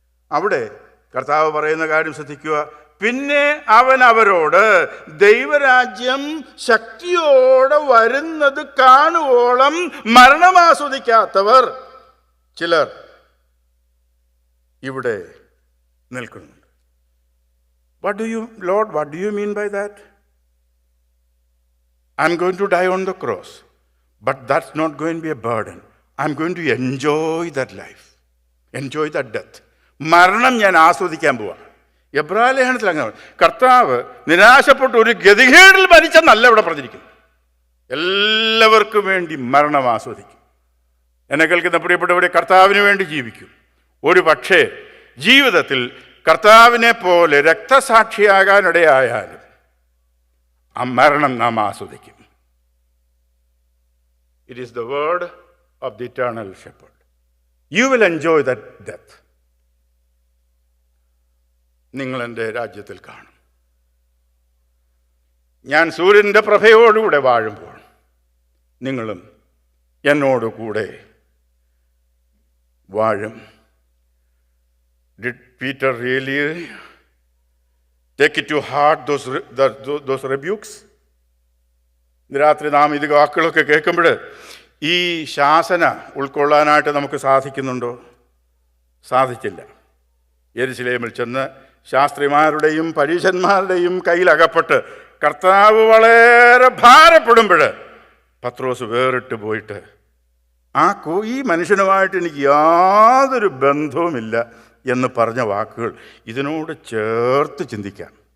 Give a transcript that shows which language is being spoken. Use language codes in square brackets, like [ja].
[ml] അവിടെ കർത്താവ് പറയുന്ന കാര്യം ശ്രദ്ധിക്കുക. പിന്നെ അവൻ അവരോട് ദൈവരാജ്യം ശക്തിയോടെ വരുന്നത് കാണുവോളം മരണം ആസ്വദിക്കാത്തവർ ചിലർ ഇവിടെ നിൽക്കുന്നുണ്ട്. [en] What do you mean by that? I'm going to die on the cross, but that's not going to be a burden. I'm going to enjoy that life, enjoy that death. [ml] മരണം ഞാൻ ആസ്വദിക്കാൻ പോവാണ്. എബ്രായ ലേഖനത്തിൽ അങ്ങനെ കർത്താവ് നിരാശപ്പെട്ട് ഒരു ഗതികേടിൽ മരിച്ചെന്നല്ല ഇവിടെ പറഞ്ഞിരിക്കുന്നു. എല്ലാവർക്കും വേണ്ടി മരണം ആസ്വദിക്കും. എന്നെ കേൾക്കുന്ന പ്രിയപ്പെട്ടവരെ, കർത്താവിന് വേണ്ടി ജീവിക്കും. ഒരു പക്ഷേ ജീവിതത്തിൽ കർത്താവിനെ പോലെ രക്തസാക്ഷിയാകാനിടയായാലും ആ മരണം നാം ആസ്വദിക്കും. [en] It is the word of the eternal shepherd. You will enjoy that death. [ml] നിങ്ങൾ എൻ്റെ രാജ്യത്തിൽ കാണും. ഞാൻ സൂര്യൻ്റെ പ്രഭയോടുകൂടെ വാഴുമ്പോൾ നിങ്ങളും എന്നോടുകൂടെ വാഴും. [en] Did Peter really take it to heart those rebukes? [ml] രാത്രി നാം ഇത് വാക്കുകളൊക്കെ കേൾക്കുമ്പോൾ ഈ ശാസന ഉൾക്കൊള്ളാനായിട്ട് നമുക്ക് സാധിക്കുന്നുണ്ടോ? സാധിച്ചില്ല. യെരുശലേമിൽ ചെന്ന് ശാസ്ത്രിമാരുടെയും പരീശന്മാരുടെയും കയ്യിലകപ്പെട്ട് കർത്താവ് വളരെ ഭാരപ്പെടുമ്പോൾ പത്രോസ് വേറിട്ട് പോയിട്ട് ഈ മനുഷ്യനുമായിട്ട് എനിക്ക് യാതൊരു ബന്ധവുമില്ല എന്ന് പറഞ്ഞ വാക്കുകൾ ഇതിനോട് ചേർത്ത് ചിന്തിക്കാം.